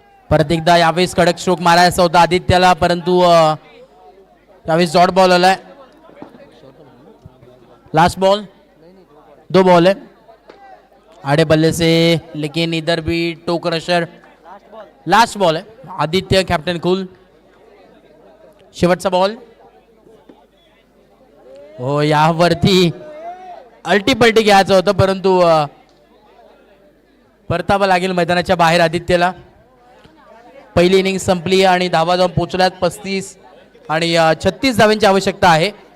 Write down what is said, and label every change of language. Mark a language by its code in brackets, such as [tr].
[mr] परत एकदा यावेळेस कडक स्ट्रोक मारायचा होता आदित्यला, परंतु यावेळेस डॉट बॉल आलाय। [hi] लास्ट बॉल, 2 बॉल है आड़े बल्ले से, लेकिन इधर भी टो क्रशर। लास्ट बॉल है आदित्य कैप्टन कूल। [mr] शेवटचा बॉल। हो यावरती अल्टीपल्टी घ्यायचं होतं, परंतु परतावं लागेल मैदानाच्या बाहेर आदित्यला। पहिली इनिंग संपली आणि धावा जाऊन पोहोचल्यात 35 आणि 36 धावांची आवश्यकता आहे।